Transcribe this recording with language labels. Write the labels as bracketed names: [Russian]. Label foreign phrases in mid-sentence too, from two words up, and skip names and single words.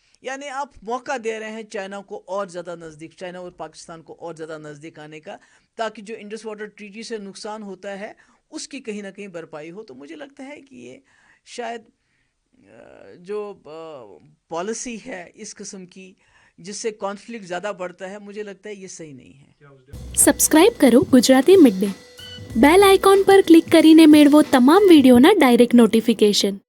[Urdu] یعنی آپ موقع دے رہے ہیں چائنا کو اور زیادہ نزدیک، چائنا اور پاکستان کو اور زیادہ نزدیک آنے کا، تاکہ جو انڈس واٹر ٹریٹی سے نقصان ہوتا ہے اس کی کہیں نہ کہیں بھرپائی ہو. تو مجھے لگتا ہے کہ یہ شاید جو پالیسی ہے اس قسم کی جس سے کانفلکٹ زیادہ بڑھتا ہے، مجھے لگتا ہے یہ صحیح نہیں ہے. [Gujarati] સબસ્ક્રાઇબ કરો ગુજરાતી મિડ ડે. [English] bell icon [Gujarati] પર ક્લિક કરીને મેળવો તમામ વિડીયોના [English] direct notification.